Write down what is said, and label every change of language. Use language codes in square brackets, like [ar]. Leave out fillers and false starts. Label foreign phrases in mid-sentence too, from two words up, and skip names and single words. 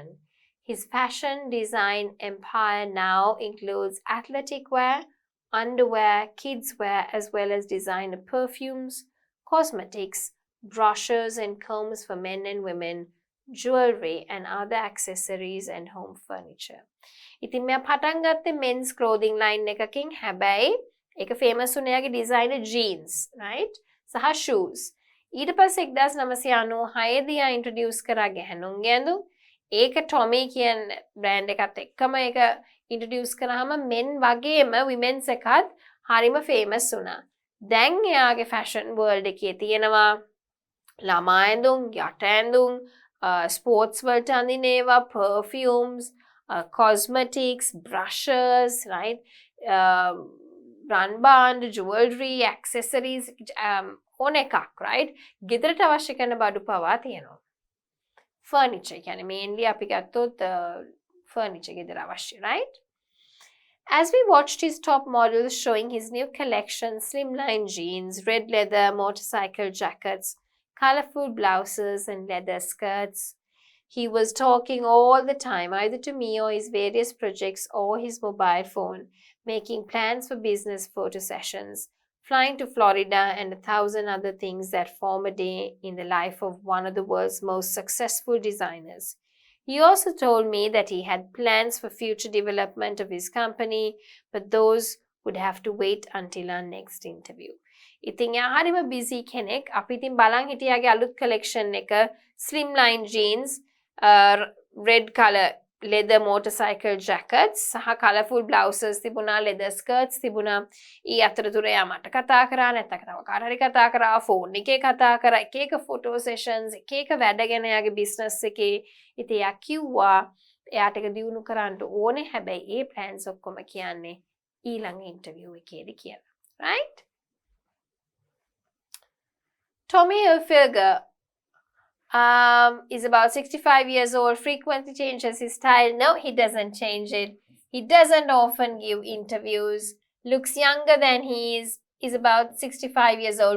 [en] His fashion design empire now includes athletic wear, underwear, kids wear, as well as designer perfumes, cosmetics, brushes and combs for men and women, jewelry and other accessories and home furniture. [si] ඉතින් මෙයා පටන් ගත්තේ [en] men's clothing line [si] එකකින්. හැබැයි ඒක famous වුණේ යාගේ [en] designer jeans, [si] right? සහ shoes. ඊට පස්සේ 1996 දී යා introduce කරා ගැහණුන්ගේ ඇඳුම්. ඒක Tommy කියන brand එකත් එක්කම ඒක introduce කරාම men වගේම women's එකත් හරිම famous වුණා. දැන් එයාගේ [en] fashion world [si] එකේ තියෙනවා ළමා ඇඳුම්, යට ඇඳුම්, sports වලට අඳින ඒවා, [en] perfumes, cosmetics, brushes, right? Run band, jewelry, accessories, [si] ඕන එකක්, right? ගෙදරට අවශ්‍ය කරන බඩු පවා තියෙනවා. Furniture, කියන්නේ mainly අපි ගත්තොත් furniture ගෙදර අවශ්‍ය, [en] right? As we watched his top models showing his new collection, slimline jeans, red leather motorcycle jackets, colorful blouses and leather skirts, he was talking all the time, either to me or his various projects or his mobile phone, making plans for business photo sessions, flying to Florida, and 1,000 other things that form a day in the life of one of the world's most successful designers. He also told me that he had plans for future development of his company, but those would have to wait until our next interview. [si] ඉතින් එයා හරිම busy කෙනෙක්. අපි ඉතින් බලන් හිටියාගේ අලුත් collection එක [en] slimline jeans, red color leather motorcycle jackets [si] සහ [en] colourful blouses [si] තිබුණා, [en] leather skirts [si] තිබුණා. ඊ අතරතුර එයා මට කතා කරා, නැත්නම් තව කාට හරි කතා කරා, phone එකේ කතා කරා, එක එක [en] photo sessions, [si] එක එක වැඩ ගැන එයාගේ business එකේ. ඉතින් එයා කිව්වා එයාට ඒක දියුණු කරන්න ඕනේ. හැබැයි ඒ plans ඔක්කොම කියන්නේ ඊළඟ interview එකේදී කියලා. [en] Right? Tommy Hilfiger is about 65 years old, frequently changes his style. No, he doesn't change it. He doesn't often give interviews. Looks younger than he is about 65 years old.